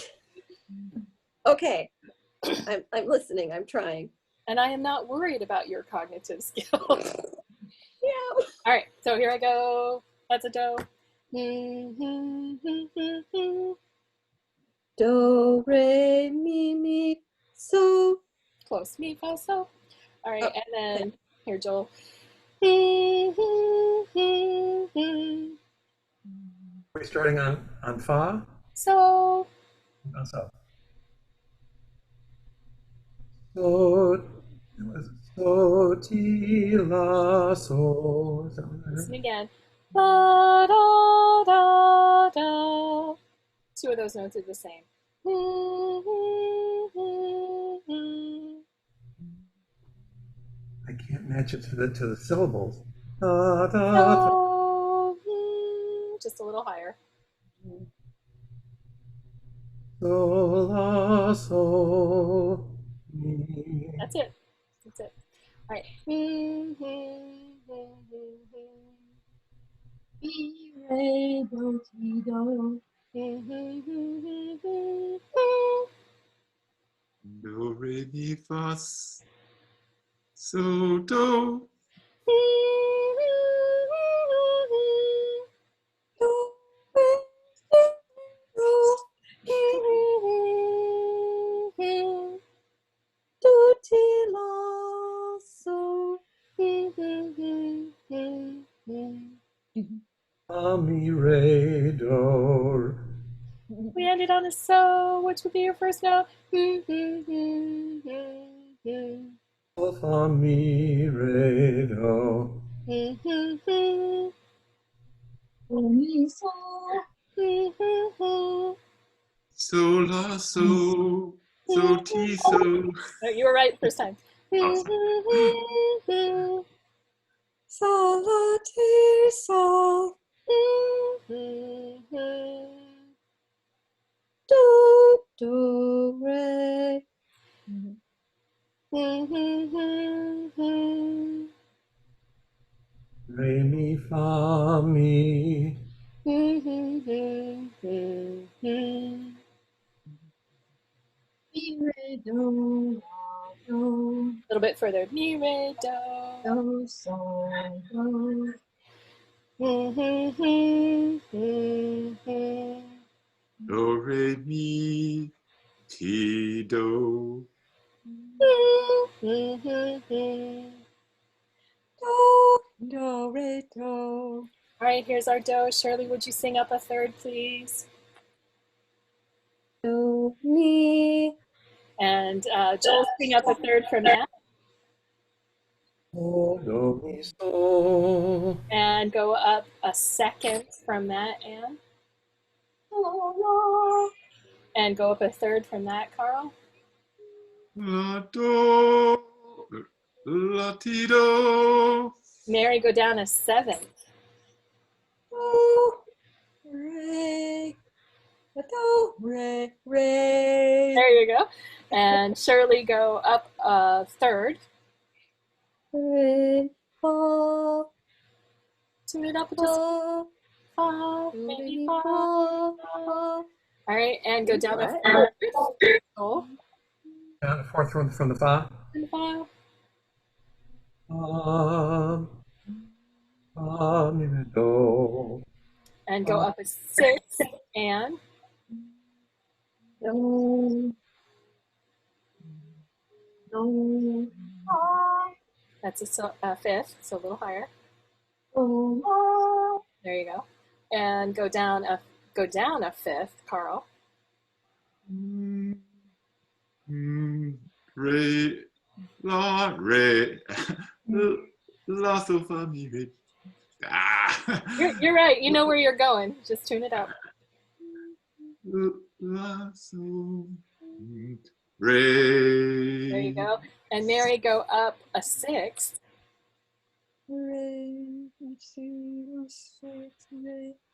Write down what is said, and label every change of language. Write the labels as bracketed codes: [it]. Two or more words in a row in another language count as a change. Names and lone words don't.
[en] me. Okay, I'm listening. I'm trying. And I am not worried about your cognitive skills. Yeah. All right, so here I go. That's a do. Do, re, mi, mi, so. Close. Mi, fa, so. All right, Oh, and then okay. here, Joel. We're starting on fa. So. Oh, so. So, so, ti, la, so. Is that what I Listen heard? again. Da, da, da, da. Two of those notes are the same. I can't match it to the syllables. Da, da, da. So, just a little higher. So, la, so, mi. That's it. That's it. All right. Mi, re, do, ti, do. Do, re, mi, fa, so, do. Do, ti, la, so. Fa, mi, re, do. We ended on a so. Which would be your first note? Sol, fa, mi, re, do. Do, mi, so. So, la, so. So, ti, so. No, you were right first time. Sol, la, ti, sol. Do, do, re. Re, mi, fa, mi. Mi, re, do, la, do. A little bit further. Mi, re, do. Do, sol, do. Do, re, mi, ti, do. Do, do, re, do. All right, here's our do. Shirley, would you sing up a third, please? Do, mi. And Joel, sing up a third from that. So, do, mi, so. And go up a second from that, Anne. And go up a third from that, Carl. La, do. La, ti, do. Mary, go down a seventh. Do, re. Do, re, re. There you go. And Shirley, go up a third. Re, fa, Tune it up just fa. fa, Do, maybe re, fa. fa, fa. All right, and go down a Right. fourth. Joel, Down the fourth one from the fa. in the file. Fa, mi, re, do. And go up a sixth. And Do, do, fa. That's a fifth, so a little higher. Oh, There you go. And go down a fifth, Carl. Re, la, re, la, so, fa, mi, re. Ah. You're right. You know where you're going. Just tune it up. La, so, re. There you go. And Mary, go up a sixth. Re, let's see, six, re.